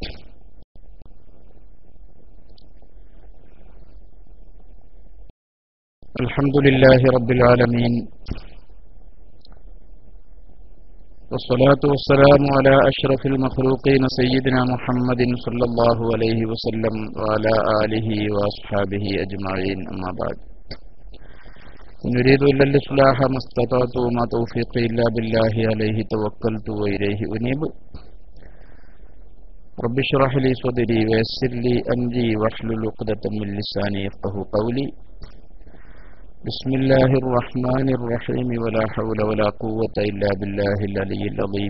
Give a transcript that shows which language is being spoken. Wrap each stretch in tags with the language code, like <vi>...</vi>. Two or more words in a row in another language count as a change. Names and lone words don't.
<ar>الحمد لله رب العالمين والصلاة والسلام على أشرف المخلوقين سيدنا محمد صلى الله عليه وسلم وعلى آله وأصحابه أجمعين. أما بعد. نريد إلا الإصلاح ما استطعت وما توفيقي إلا بالله عليه توكلت وإليه أنيب. رب اشرح لي صدري ويسر لي أمري واحلل عقدة من لساني يفقهوا قولي. بسم الله الرحمن الرحيم ولا حول ولا قوة إلا بالله العلي العظيم.</ar>